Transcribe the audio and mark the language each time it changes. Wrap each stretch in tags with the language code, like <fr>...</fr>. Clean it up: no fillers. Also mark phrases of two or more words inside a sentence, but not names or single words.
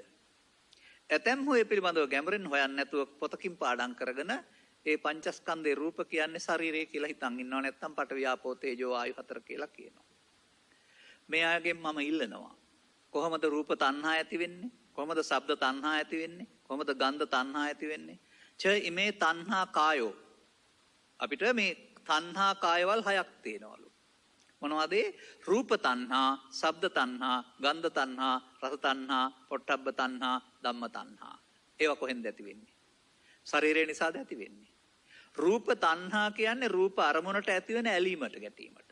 <si>ඇතැම්හු ඒ පිළිබඳව ගැඹුරින් හොයන්නේ නැතුව පොතකින් පාඩම් කරගෙන ඒ පංචස්කන්ධේ රූප කියන්නේ ශරීරය කියලා හිතන් ඉන්නව නැත්නම්</si> <pi>පඨවි ආපෝ තේජෝ ආයු</pi> <si>හතර කියලා කියනවා. මේ අයගෙන් මම ඉල්ලනවා. කොහොමද රූප තණ්හා ඇති වෙන්නේ? කොහොමද ශබ්ද තණ්හා ඇති වෙන්නේ? කොහොමද ගන්ධ තණ්හා ඇති වෙන්නේ?</si> <pi>ඉමේ තණ්හා කායෝ.</pi> <si>අපිට මේ තණ්හා කායවල 6ක් තියෙනවලු. මොනවද? රූප තණ්හා, ශබ්ද තණ්හා, ගන්ධ තණ්හා, රස තණ්හා, පොට්ටබ්බ තණ්හා, ධම්ම තණ්හා. ඒවා කොහෙන්ද ඇති වෙන්නේ? ශරීරය නිසාද ඇති වෙන්නේ. රූප තණ්හා කියන්නේ රූප අරමුණට ඇති වෙන ඇලීමට ගැටීමට.</si>